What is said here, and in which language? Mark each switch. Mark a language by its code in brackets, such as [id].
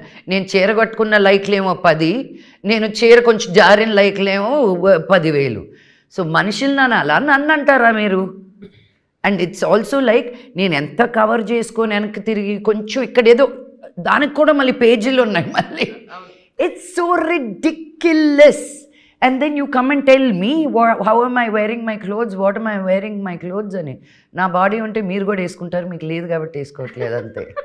[te] నేను చీర కట్టుకున్న లైక్లేమో 10, నేను చీర కొంచెం జారిన లైక్లేమో 10,000. సో మనుషులు నన్ను అంటారా మీరు? [en] and it's also like [te] నేను ఎంత కవర్ చేసుకొని వెనక్కి తిరిగి కొంచెం ఇక్కడ ఏదో దానికి కూడా మళ్ళీ పేజీలు ఉన్నాయి మళ్ళీ. [en] It's so ridiculous. And then you come and tell me how am I wearing my clothes, what am I wearing my clothes [te] అని. నా బాడీ ఉంటే మీరు కూడా వేసుకుంటారు, మీకు లేదు కాబట్టి వేసుకోవట్లేదు అంతే.